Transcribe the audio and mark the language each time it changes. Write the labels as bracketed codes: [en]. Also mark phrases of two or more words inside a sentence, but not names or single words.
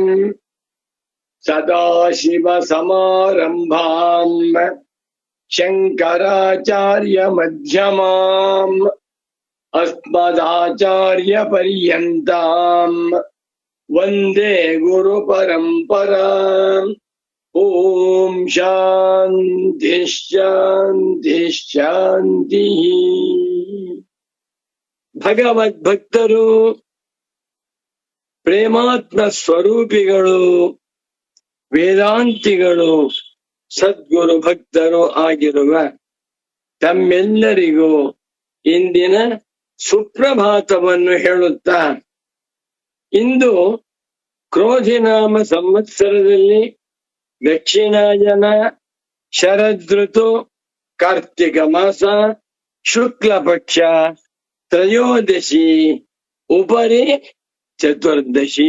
[sa] सदाशिवसमारम्भाम् शङ्कराचार्यमध्यमाम् अस्मदाचार्यपर्यन्ताम् वन्दे गुरुपरम्पराम्। ॐ शान्ति शान्ति शान्तिः। [kn] ಭಗವದ್ಭಕ್ತರು ಪ್ರೇಮಾತ್ಮ ಸ್ವರೂಪಿಗಳು ವೇದಾಂತಿಗಳು ಸದ್ಗುರು ಭಕ್ತರು ಆಗಿರುವ ತಮ್ಮೆಲ್ಲರಿಗೂ ಇಂದಿನ ಸುಪ್ರಭಾತವನ್ನು ಹೇಳುತ್ತಾ, ಇಂದು ಕ್ರೋಧಿನಾಮ ಸಂವತ್ಸರದಲ್ಲಿ ದಕ್ಷಿಣಾಯನ ಶರದೃತು ಕಾರ್ತಿಕ ಮಾಸ ಶುಕ್ಲ ಪಕ್ಷ ತ್ರಯೋದಶಿ ಉಪರಿ ಚತುರ್ದಶಿ.